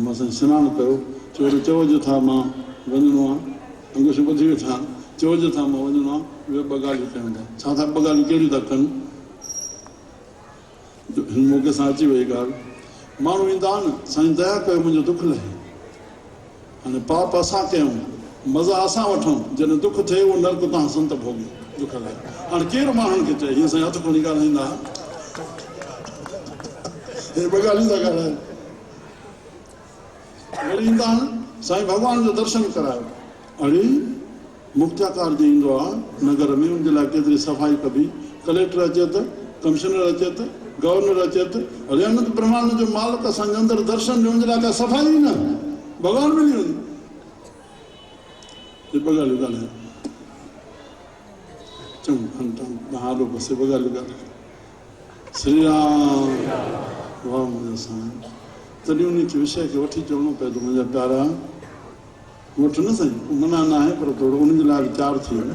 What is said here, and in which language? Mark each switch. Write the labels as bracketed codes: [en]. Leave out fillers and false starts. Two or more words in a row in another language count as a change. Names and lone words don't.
[sd] मां साईं सनानु कयो, चओ जो था मां वञिणो आहे, अंकुश ॿधी वेठा आहिनि, चओ जो था मां वञिणो आहे, ॿियो 2 ॻाल्हियूं कयूं था। छा था 2 ॻाल्हियूं कहिड़ियूं था कनि? हिन मौक़े सां अची वई ॻाल्हि। माण्हू ईंदा आहिनि, साईं दया कयो मुंहिंजो दुख लहे। हाणे पाप असां कयूं, मज़ा असां वठूं, जॾहिं दुख थिए उहो नर्क तव्हां संत भोगी दुख लहे। हाणे केरु माण्हुनि खे चए? हीअं साईं हथ खणी ॻाल्हाईंदा, हे 2 ॻाल्हियूं था ॻाल्हाइनि। वरी ईंदा आहिनि साईं भॻवान जो दर्शन करायो। अरे मुक्त्याकार जो ईंदो आहे नगर में, उनजे लाइ केतिरी सफ़ाई कबी, कलेक्टर अचे त, कमिश्नर अचे त, गवर्नर अचे त, अरे अनंत ब्रह्मांड जो मालिक असांजे अंदरि दर्शन ॾियो, उनजे लाइ का सफ़ाई ई न, भॻवान मिली वञे। ॿ ॻाल्हियूं ॻाल्हायूं चङो हालो बसि ॿ ॻाल्हियूं ॻाल्हायूं। श्री राम वाह मुंहिंजा साईं, तॾहिं उन विषय खे वठी चवणो पए थो मुंहिंजा प्यारा, वठि न साईं, मना न आहे पर थोरो उनजे लाइ वीचार थी वञे।